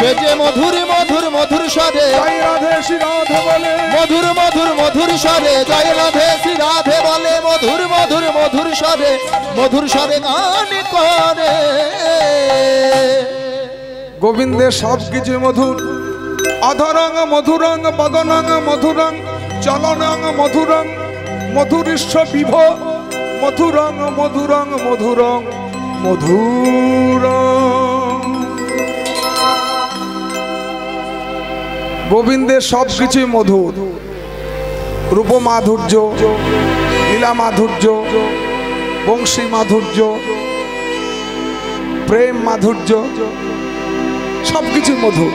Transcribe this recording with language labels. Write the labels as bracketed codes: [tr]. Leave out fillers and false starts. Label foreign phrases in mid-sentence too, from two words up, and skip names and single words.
[bn] সে যে মধুর মধুর মধুর স্বরে, জয় রাধে শ্রী রাধে বলে, মধুর মধুর মধুর স্বরে, জয় রাধে শ্রী রাধে বলে, মধুর মধুর মধুর স্বরে, মধুর স্বরে গান করে। গোবিন্দের সব কিছু মধুর। [sa] অধরং মধুরং, বদনং মধুরং, চলনং মধুরং, মধুরিষ্ঠ বিভ, মধুরং মধুরং মধুরং মধুরং। [bn] গোবিন্দের সব কিছুই মধুর। রূপ মাধুর্য, লীলা মাধুর্য, বংশী মাধুর্য, প্রেম মাধুর্য, সবকিছু মধুর।